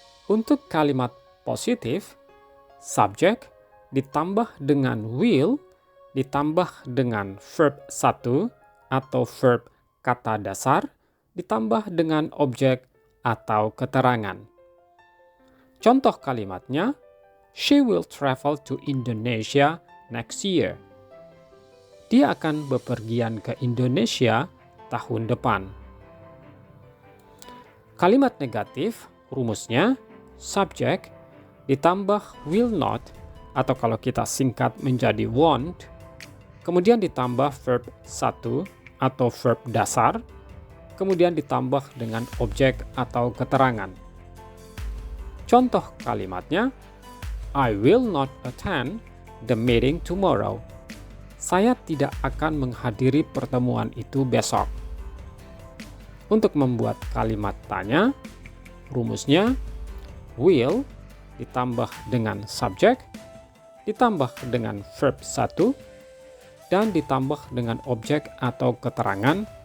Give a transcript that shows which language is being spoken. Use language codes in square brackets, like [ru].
[id] Untuk kalimat positif, subject ditambah dengan will ditambah dengan verb 1 atau verb kata dasar ditambah dengan objek atau keterangan. Contoh kalimatnya, [en] she will travel to Indonesia next year. [id] Dia akan bepergian ke Indonesia tahun depan. Kalimat negatif, rumusnya subject ditambah will not atau kalau kita singkat menjadi won't, kemudian ditambah verb 1 atau verb dasar, kemudian ditambah dengan objek atau keterangan. Contoh kalimatnya, [en] I will not attend the meeting tomorrow. [id] Saya tidak akan menghadiri pertemuan itu besok. Untuk membuat kalimat tanya, rumusnya will ditambah dengan subject, ditambah dengan verb 1, dan ditambah dengan objek atau keterangan.